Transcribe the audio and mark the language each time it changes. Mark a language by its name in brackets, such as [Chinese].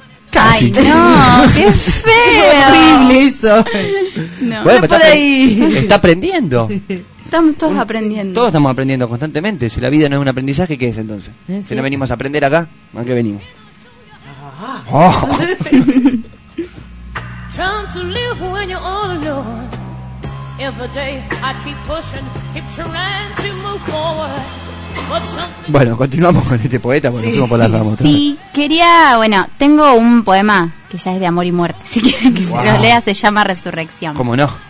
[Spanish] Casi. Ay, no, qué feo. Qué horrible eso. No, bueno, por ahí. Está aprendiendo. Estamos todos aprendiendo. Todos estamos aprendiendo constantemente. Si la vida no es un aprendizaje, ¿qué es entonces? ¿Sí? Si no venimos a aprender acá, ¿a qué venimos? [English] Trying to live when you're all alone. Every day I keep pushing, keep trying to move forward. [Spanish] Bueno, continuamos con este poeta, porque fuimos por las ramas. Sí, quería, bueno, tengo un poema que ya es de amor y muerte, si quieren que se lo lea, se llama Resurrección. ¿Cómo no?